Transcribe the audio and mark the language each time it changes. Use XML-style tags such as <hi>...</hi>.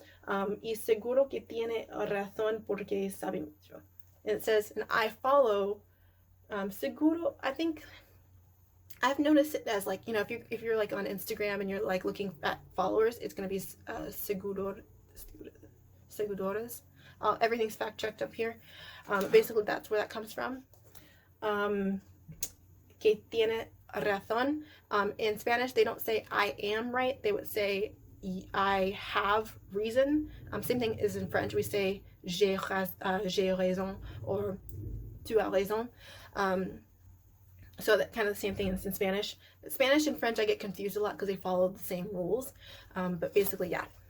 <es>Y seguro que tiene razón porque sabe mucho.</es> <en>And it says, and I follow, seguro, I think I've noticed it as like, if you're like on Instagram and you're like looking at followers, it's going to be seguro seguidores. Everything's fact checked up here. Basically, that's where that comes from.</en> <es>Que tiene razón.</es> <en>In Spanish, they don't say I am right. They would say I have reason. Same thing is in French. We say</en> <fr>j'ai raison</fr> <en>or</en> <fr>tu as raison.</fr> <en>So that kind of the same thing is in Spanish. Spanish and French I get confused a lot because they follow the same rules. But basically, yeah.</en>